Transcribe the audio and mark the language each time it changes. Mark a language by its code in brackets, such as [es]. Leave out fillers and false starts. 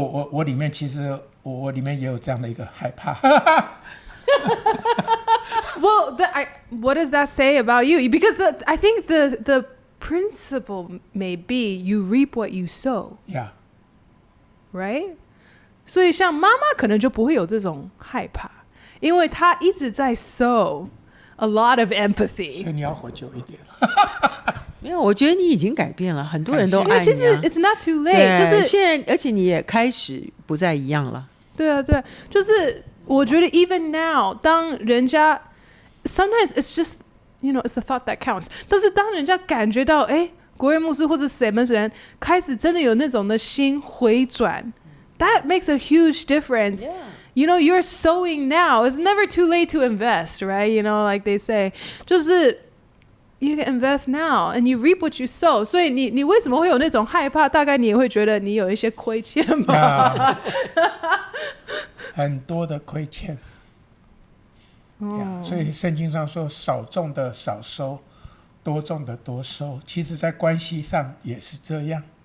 [zh] 我里面其实我里面也有这样的一个害怕。 [en] Well, what does that say about you? Because I think the principle may be you reap what you sow. Yeah. Right? [zh] 所以像妈妈可能就不会有这种害怕，因为她一直在 [en] sow a lot of empathy. [zh] 所以你要活久一点。没有，我觉得你已经改变了，很多人都爱你。 [en] 其实 it's not too late， 就是 [zh] 现在，而且你也开始不再一样了。对啊，就是我觉得 [en] even now， [zh] 当人家 [en] sometimes it's just it's the thought that counts。 [zh] 但是当人家感觉到国瑞牧师或者谁们人开始真的有那种的心回转， [en] that makes a huge difference。You're sowing now. It's never too late to invest, right? Like they say， 就是。 You can invest now, and you reap what you sow. [zh] 所以你为什么会有那种害怕？大概你也会觉得你有一些亏欠吧？很多的亏欠。所以圣经上说，少种的少收，多种的多收。其实，在关系上也是这样。